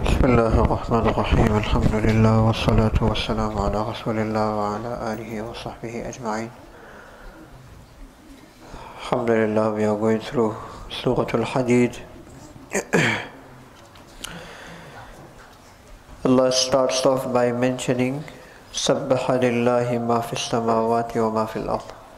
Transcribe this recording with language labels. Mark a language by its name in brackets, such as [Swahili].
[Arabic] بسم الله الرحمن الرحيم الحمد لله والصلاة والسلام على رسول الله وعلى آله وصحبه أجمعين. الحمد لله, [English] we are going through Surah Al-Hadid. Allah starts off by mentioning [Arabic] سبح لله ما في السماوات وما في الأرض.